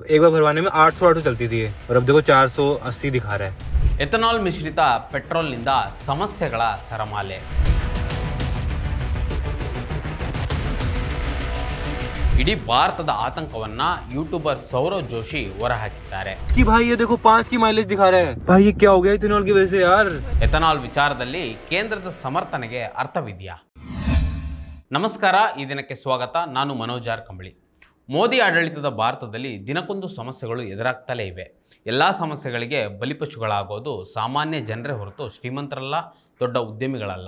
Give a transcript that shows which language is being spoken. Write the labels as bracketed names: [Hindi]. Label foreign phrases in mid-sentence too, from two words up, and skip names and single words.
[Hindi] एक बार भरवाने में 800 चलती थी और अब देखो 480 दिखा रहा है। [Kannada] ಎಥನಾಲ್ ಮಿಶ್ರಿತ ಪೆಟ್ರೋಲ್ನಿಂದ ಸಮಸ್ಯೆಗಳ ಸರಮಾಲೆ. ಇಡೀ ಭಾರತದ ಆತಂಕವನ್ನ ಯೂಟ್ಯೂಬರ್ ಸೌರವ್ ಜೋಶಿ ಹೊರಹಾಕಿದ್ದಾರೆ. [Hindi] कि भाई ये देखो 5 की माइलेज दिखा रहा है। भाई ये क्या हो गया इथेनॉल की वजह से यार। [Kannada] ಎಥನಾಲ್ ವಿಚಾರದಲ್ಲಿ ಕೇಂದ್ರದ ಸಮರ್ಥನೆಗೆ ಅರ್ಥವಿದೆಯಾ? ನಮಸ್ಕಾರ, ಈ ದಿನಕ್ಕೆ ಸ್ವಾಗತ. ನಾನು ಮನೋಜ್ ಆರ್ ಕಂಬಳಿ. ಮೋದಿ ಆಡಳಿತದ ಭಾರತದಲ್ಲಿ ದಿನಕ್ಕೊಂದು ಸಮಸ್ಯೆಗಳು ಎದುರಾಗ್ತಲೇ ಇವೆ. ಎಲ್ಲ ಸಮಸ್ಯೆಗಳಿಗೆ ಬಲಿಪಶುಗಳಾಗೋದು ಸಾಮಾನ್ಯ ಜನರೇ ಹೊರತು ಶ್ರೀಮಂತರಲ್ಲ, ದೊಡ್ಡ ಉದ್ಯಮಿಗಳಲ್ಲ.